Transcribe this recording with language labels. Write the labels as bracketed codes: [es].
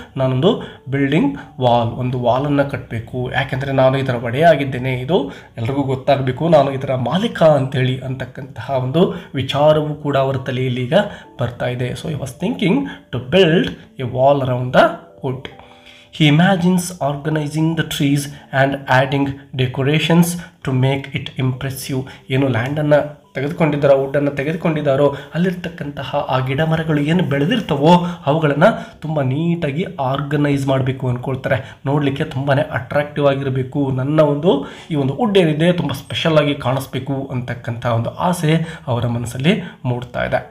[kn] ನಾನೊಂದು building wall, ಒಂದು ವಾಲನ್ನು ಕಟ್ಟಬೇಕು. ಯಾಕೆಂದರೆ ನಾನು ಇದರ ಒಡೆಯಾಗಿದ್ದೇನೆ, ಇದು ಎಲ್ರಿಗೂ ಗೊತ್ತಾಗಬೇಕು, ನಾನು ಇದರ ಮಾಲೀಕ ಅಂತೇಳಿ ಅಂತಕ್ಕಂತಹ ಒಂದು ವಿಚಾರವೂ ಕೂಡ ಅವರ ತಲೆಯಲ್ಲಿ ಈಗ ಬರ್ತಾ ಇದೆ. [en] So he was thinking to build a wall around the wood. He imagines organizing the trees and adding decorations to make it impressive. [kn] ಏನು ಲ್ಯಾಂಡನ್ನು ತೆಗೆದುಕೊಂಡಿದ್ದಾರೋ, ವುಡ್ಡನ್ನು ತೆಗೆದುಕೊಂಡಿದ್ದಾರೋ ಅಲ್ಲಿರ್ತಕ್ಕಂತಹ ಆ ಗಿಡ ಮರಗಳು ಏನು ಬೆಳೆದಿರ್ತವೋ ಅವುಗಳನ್ನು ತುಂಬ ನೀಟಾಗಿ ಆರ್ಗನೈಸ್ ಮಾಡಬೇಕು ಅಂದ್ಕೊಳ್ತಾರೆ. ನೋಡಲಿಕ್ಕೆ ತುಂಬಾ ಅಟ್ರಾಕ್ಟಿವ್ ಆಗಿರಬೇಕು, ನನ್ನ ಒಂದು ಈ ಒಂದು ವುಡ್ ಏನಿದೆ ತುಂಬ ಸ್ಪೆಷಲಾಗಿ ಕಾಣಿಸ್ಬೇಕು ಅಂತಕ್ಕಂಥ ಒಂದು ಆಸೆ ಅವರ ಮನಸ್ಸಲ್ಲಿ ಮೂಡ್ತಾ ಇದೆ.